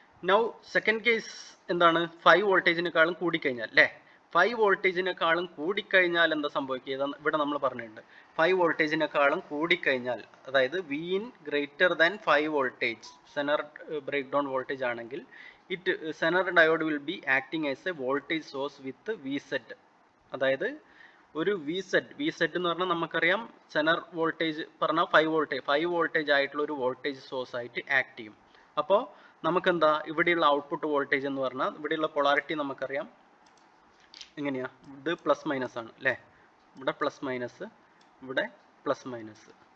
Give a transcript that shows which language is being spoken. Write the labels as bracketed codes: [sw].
[ml] Now second case എന്താണ്? 5 വോൾട്ടേജിനേക്കാളും കൂടിക്കഴിഞ്ഞാൽ അല്ലേ, 5 വോൾട്ടേജിനേക്കാളും കൂടിക്കഴിഞ്ഞാൽ എന്താ സംഭവിക്കുക? ഇവിടെ നമ്മൾ പറഞ്ഞിട്ടുണ്ട് 5 വോൾട്ടേജിനേക്കാളും കൂടിക്കഴിഞ്ഞാൽ, അതായത് [en] V in greater than 5 voltage [ml] Zener break down voltage ആണെങ്കിൽ [en] Zener diode will be acting as a voltage source with VZ. [ml] അതായത് ഒരു VZ എന്ന് പറഞ്ഞാൽ നമുക്കറിയാം സെനർ വോൾട്ടേജ് പറഞ്ഞാൽ 5 വോൾട്ടേജ് ആയിട്ടുള്ള ഒരു വോൾട്ടേജ് സോഴ്സ് ആയിട്ട് ആക്ട് ചെയ്യും. അപ്പോൾ നമുക്കെന്താ ഇവിടെയുള്ള ഔട്ട്പുട്ട് വോൾട്ടേജ് എന്ന് പറഞ്ഞാൽ ഇവിടെയുള്ള പൊളാരിറ്റി നമുക്കറിയാം എങ്ങനെയാ, ഇത് പ്ലസ് മൈനസ് ആണ് അല്ലേ, ഇവിടെ പ്ലസ് മൈനസ്, ഇവിടെ പ്ലസ് മൈനസ്.